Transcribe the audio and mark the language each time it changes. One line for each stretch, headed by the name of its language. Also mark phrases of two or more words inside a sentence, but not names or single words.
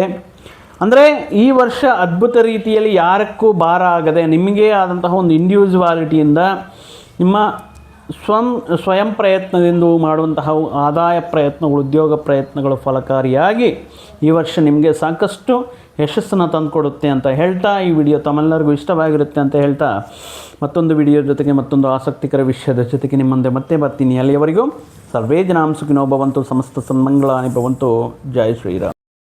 Kannada: ಅಂದರೆ ಈ ವರ್ಷ ಅದ್ಭುತ ರೀತಿಯಲ್ಲಿ ಯಾರಕ್ಕೂ ಭಾರ ಆಗದೆ ನಿಮಗೆ ಆದಂತಹ ಒಂದು ಇಂಡಿವಿಜುವಾಲಿಟಿಯಿಂದ ನಿಮ್ಮ ಸ್ವಯಂ ಪ್ರಯತ್ನದಿಂದ ಮಾಡುವಂತಹ ಆದಾಯ ಪ್ರಯತ್ನಗಳು, ಉದ್ಯೋಗ ಪ್ರಯತ್ನಗಳು ಫಲಕಾರಿಯಾಗಿ ಈ ವರ್ಷ ನಿಮಗೆ ಸಾಕಷ್ಟು ಯಶಸ್ಸನ್ನು ತಂದುಕೊಡುತ್ತೆ ಅಂತ ಹೇಳ್ತಾ, ಈ ವಿಡಿಯೋ ತಮ್ಮೆಲ್ಲರಿಗೂ ಇಷ್ಟವಾಗಿರುತ್ತೆ ಅಂತ ಹೇಳ್ತಾ, ಮತ್ತೊಂದು ವಿಡಿಯೋ ಜೊತೆಗೆ ಮತ್ತೊಂದು ಆಸಕ್ತಿಕರ ವಿಷಯದ ಜೊತೆಗೆ ನಿಮ್ಮ ಮುಂದೆ ಮತ್ತೆ ಬರ್ತೀನಿ.
Sanskrit: ಅಲ್ಲಿಯವರೆಗೂ ಸರ್ವೇ ಜನಾಂ ಸುಖಿನೋ ಭವಂತು, ಸಮಸ್ತ ಸನ್ಮಂಗಳಾನಿ ಭವಂತು.
Kannada: ಜೈ ಶ್ರೀರಾಮ್.